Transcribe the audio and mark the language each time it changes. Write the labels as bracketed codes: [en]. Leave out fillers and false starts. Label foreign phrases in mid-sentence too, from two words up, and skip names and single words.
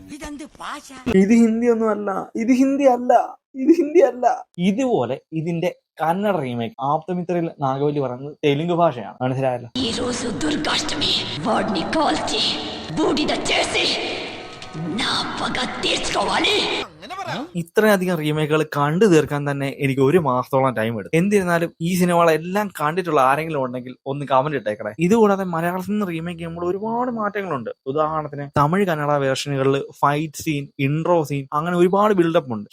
[ml] ഇത് ഹിന്ദി ഒന്നും അല്ല, ഇത് ഹിന്ദി അല്ല, ഇത് ഹിന്ദി അല്ല. ഇതുപോലെ ഇതിന്റെ കന്നഡ റീമേക്ക്. ആപ്തമിത്രയിൽ നാഗവല്ലി പറയുന്നത് തെലുങ്ക് ഭാഷയാണ്. മനസ്സിലായല്ലോ. [te] ఈ రోజు దుర్గాష్టమి వాడిని కాల్చి బూడిద చేసి నా పగ తీర్చుకోవాలి. [ml] ഇത്രയധികം റീമേക്കുകൾ കണ്ടു തീർക്കാൻ തന്നെ എനിക്ക് 1 മാസത്തോളം ടൈം എടുത്തു. എന്നിരുന്നാലും ഈ സിനിമകളെല്ലാം കണ്ടിട്ടുള്ള ആരെങ്കിലും ഉണ്ടെങ്കിൽ ഒന്ന് കമന്റ് ഇട്ടേക്കണേ. ഇതുകൂടാതെ മലയാളത്തിൽ നിന്ന് റീമേക്ക് ചെയ്യുമ്പോൾ ഒരുപാട് മാറ്റങ്ങളുണ്ട്. ഉദാഹരണത്തിന് തമിഴ് കന്നഡ വേർഷനുകളിൽ ഫൈറ്റ് സീൻ, ഇൻട്രോ സീൻ, അങ്ങനെ ഒരുപാട് ബിൽഡപ്പ് ഉണ്ട്.